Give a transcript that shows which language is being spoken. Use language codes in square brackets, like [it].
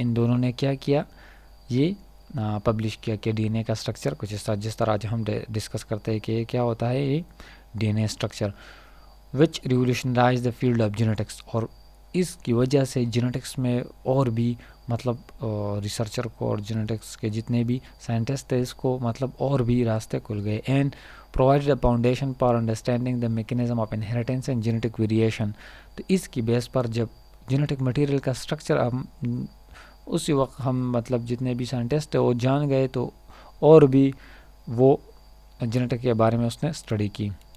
[ur] ان دونوں نے کیا کیا، یہ پبلش کیا کہ ڈی این اے کا اسٹرکچر کچھ اس طرح، جس طرح آج ہم ڈسکس کرتے ہیں کہ کیا ہوتا ہے، یہ [en] DNA structure, which revolutionized the field of genetics. [ur] اور اس کی وجہ سے جینیٹکس میں اور بھی مطلب ریسرچر کو اور جینیٹکس کے جتنے بھی سائنٹسٹ تھے اس کو مطلب اور بھی راستے کھل گئے. [en] And provided a foundation for understanding the mechanism of inheritance and genetic variation. [ur] تو اس کی بیس پر جب جینیٹک مٹیریل کا اسٹرکچر اسی وقت ہم مطلب جتنے بھی سائنٹسٹ تھے وہ جان گئے تو اور بھی وہ جینیٹک کے بارے میں اس نے اسٹڈی کی.